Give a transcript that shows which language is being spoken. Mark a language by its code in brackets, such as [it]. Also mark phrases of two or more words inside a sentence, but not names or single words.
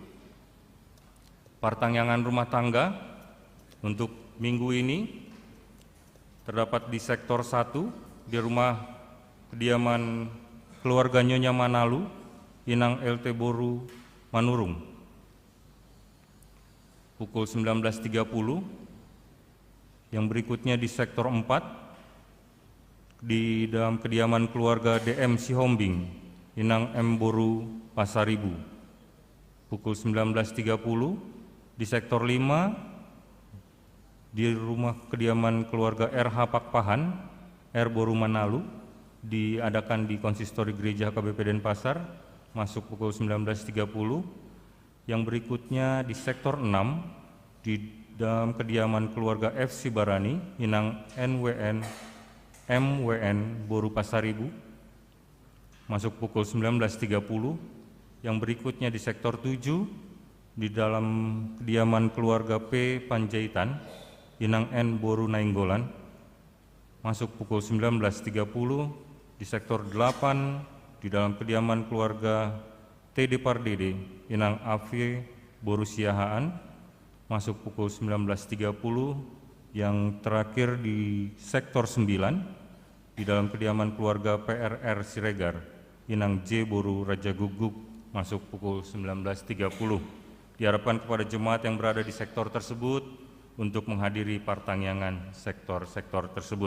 [id] Partangyangan rumah tangga untuk minggu ini terdapat di sektor 1 di rumah kediaman keluarga Nyonya Manalu, Inang LT Boru Manurung. Pukul 19.30. Yang berikutnya di sektor 4 di dalam kediaman keluarga DM Sihombing, Inang M Boru Pasaribu. Pukul 19.30 di sektor 5 di rumah kediaman keluarga RH Pakpahan, R Boru Manalu, diadakan di konsistori gereja HKBP Denpasar, masuk pukul 19.30. Yang berikutnya di sektor 6 di dalam kediaman keluarga F. Sibarani, Inang MWN Boru Pasaribu, masuk pukul 19.30. Yang berikutnya di sektor 7, di dalam kediaman keluarga P. Panjaitan, Inang N. Boru Nainggolan, masuk pukul 19.30. Di sektor 8, di dalam kediaman keluarga T. Depardede, Inang AV Boru Siahaan, masuk pukul 19.30. Yang terakhir di sektor 9, di dalam kediaman keluarga PRR Siregar, Inang J. Boru Raja Guguk, masuk pukul 19.30. Diharapkan kepada jemaat yang berada di sektor tersebut untuk menghadiri partangyangan sektor-sektor tersebut.